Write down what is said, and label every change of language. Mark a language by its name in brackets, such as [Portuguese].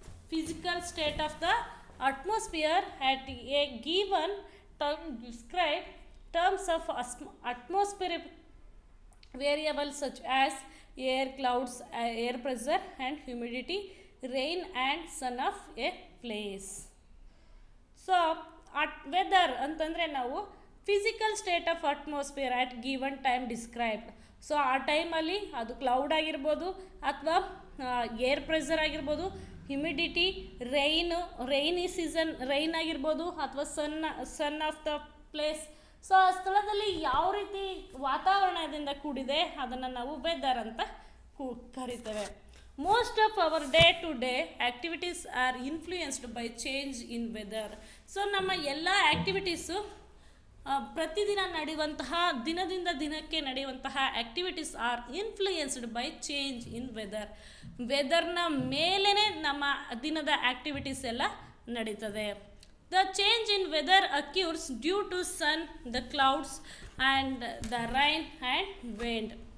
[English] Physical state of the atmosphere at a given time described terms of atmospheric variables such as air, clouds, air pressure and humidity, rain and sun of a place. So weather [Kannada] ಅಂತಂದರೆ ನಾವು [English] Physical state of atmosphere at given time described. [Kannada] So ಆ ಟೈಮಲ್ಲಿ ಅದು cloud ಆಗಿರ್ಬೋದು ಅಥವಾ air pressure ಆಗಿರ್ಬೋದು, humidity, rainy season rain ಆಗಿರ್ಬೋದು ಅಥವಾ [English] Sun of the place. [Kannada] So ಆ ಸ್ಥಳದಲ್ಲಿ ಯಾವ ರೀತಿ ವಾತಾವರಣದಿಂದ ಕೂಡಿದೆ ಅದನ್ನು ನಾವು ವೆದರ್ ಅಂತ ಕರಿತೇವೆ. [English] Most of our day-to-day activities are influenced by change in weather. [Kannada] So ನಮ್ಮ ಎಲ್ಲ ಆ್ಯಕ್ಟಿವಿಟೀಸು ಪ್ರತಿದಿನ ನಡೆಯುವಂತಹ ದಿನದಿಂದ ದಿನಕ್ಕೆ ನಡೆಯುವಂತಹ activities [English] Are influenced by change in weather. [Kannada] ವೆದರ್ನ ಮೇಲೇ ನಮ್ಮ ದಿನದ ಆ್ಯಕ್ಟಿವಿಟೀಸ್ ಎಲ್ಲ ನಡೀತದೆ. [English] The change in weather occurs due to sun, the clouds and the rain and wind.